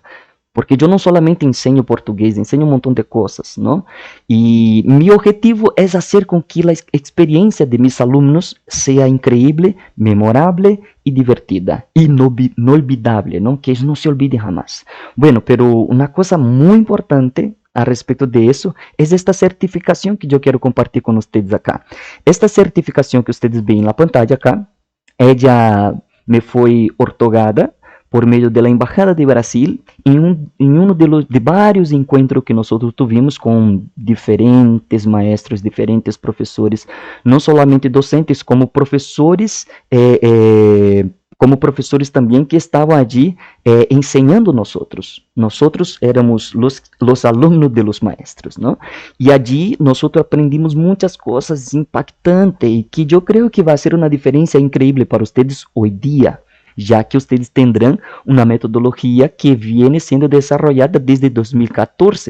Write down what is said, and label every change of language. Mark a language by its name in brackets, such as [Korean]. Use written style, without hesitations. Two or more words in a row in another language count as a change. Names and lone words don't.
[Spanish] Porque yo no solamente enseño portugués, enseño un montón de cosas, ¿no? Y mi objetivo es hacer con que la experiencia de mis alumnos sea increíble, memorable y divertida, inolvidable, ¿no? Que ellos no se olviden jamás. Bueno, pero una cosa muy importante [Portuguese] a respeito de isso é esta certificação que eu quero compartilhar com vocês acá. Esta certificação que vocês veem na [Spanish] pantalla acá, [Portuguese] ella me foi otorgada por meio da Embajada de Brasil em um de vários encontros que nós tivemos com diferentes maestros, diferentes professores, não somente docentes, como professores também que estavam [Spanish] allí enseñando nosotros. Nosotros éramos los alumnos de los maestros, ¿no? Y allí nosotros aprendimos muchas cosas impactantes y que yo creo que va a ser una diferencia increíble para ustedes hoy día, ya que ustedes tendrán una metodología que viene siendo desarrollada desde 2014.